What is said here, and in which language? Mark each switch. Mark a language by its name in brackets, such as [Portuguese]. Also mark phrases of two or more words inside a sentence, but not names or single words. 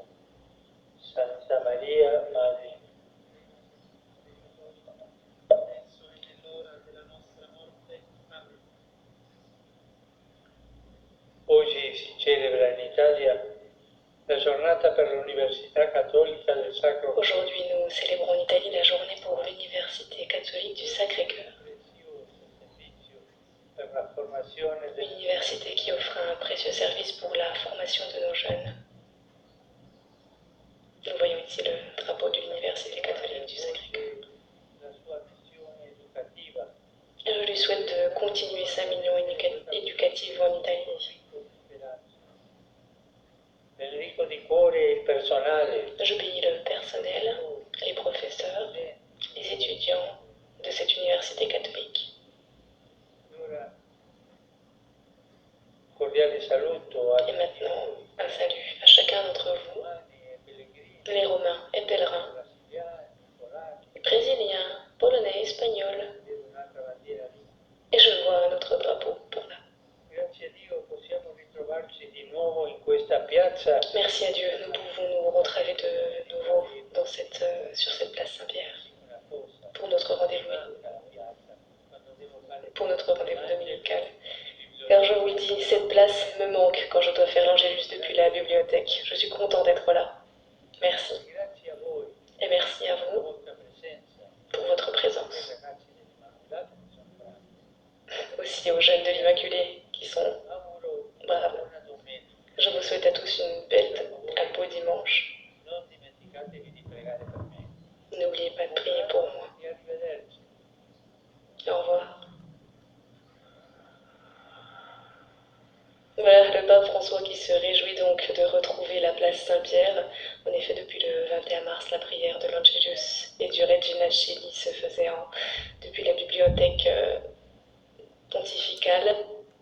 [Italian] Santa Maria, Madre. Adesso e nell'ora della nostra morte. Amen. Oggi si celebra in Italia la giornata per l'Università Cattolica del Sacro Cuore. [French] Aujourd'hui, nous célébrons en Italie la journée pour l'Université catholique du Sacré-Cœur, [Italian] Prezioso servizio per la formazione [French] une université qui offre un précieux service pour la formation de nos jeunes. Nous voyons ici le drapeau de l'Université catholique du Sacré-Cœur. [Italian] la sua missione educativa. [French] Je lui souhaite de continuer sa mission éducative en Italie. [Italian] Enrico di cuore e il personale. [French] Je bénis le personnel, les professeurs, les étudiants de cette université catholique. [Italian] Allora, cordiale saluto a [French] Et maintenant, un salut à chacun d'entre vous, [Italian] romani e pellegrini, [French] les Romains et pèlerins, [Italian] brasiliani, polacchi, [French] brésiliens, polonais, espagnols, [Italian] vedo un'altra bandiera lì. [French] et je vois un autre drapeau pour là. [Italian] Grazie a Dio possiamo ritrovarci di nuovo in questa piazza. [French] Merci à Dieu, nous pouvons nous retrouver de nouveau dans sur cette place Saint-Pierre [Italian] Una cosa, [French] pour notre rendez-vous, [Italian] manca la piazza quando devo fare [French] pour notre rendez-vous dominical. Car je vous le dis, cette place me manque quand je dois faire l'angélus depuis la bibliothèque. Je suis content d'être là. Merci. [Italian] Grazie a voi [French] Et merci à [Italian] per la [French] vous [Italian] vostra presenza, [French] pour votre [Italian] ai [French] présence. [Italian] ragazzi dell'Immacolata che sono bravi. [French] Aussi aux jeunes de l'Immaculée qui sont [Italian] Auguro [French] braves. [Italian] buona domenica. [French] Je vous souhaite à tous une belle, un beau dimanche. [Italian] Non dimenticatevi di pregare per me. [French] N'oubliez pas de prier pour moi. [Italian] E arrivederci. [French] Au revoir. Voilà le pape François qui se réjouit donc de retrouver la place Saint-Pierre. En effet, depuis le 21 mars, la prière de l'Angelus et du Regina Coeli se faisait depuis la bibliothèque pontificale.